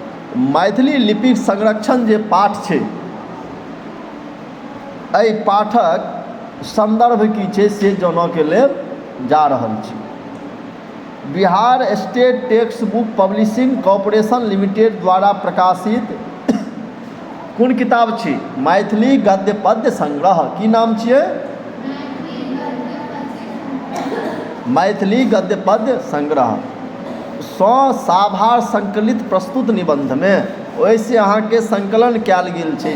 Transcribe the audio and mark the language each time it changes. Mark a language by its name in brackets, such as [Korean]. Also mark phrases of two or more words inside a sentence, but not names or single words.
[Maithili] मैथिली लिपिक संरक्षण जे पाठ छै, एहि पाठक संदर्भ की छै से जानऽके लेल जा रहल छी। बिहार स्टेट टेक्स्ट बुक पब्लिशिंग कॉर्पोरेशन लिमिटेड द्वारा प्रकाशित कोन किताब छी? मैथिली गद्य पद्य संग्रह। की नाम छियै? मैथिली गद्य पद्य संग्रह। साभार संकलित प्रस्तुत निबंध में ओहिसे अहाँके संकलन कयल गेल छै।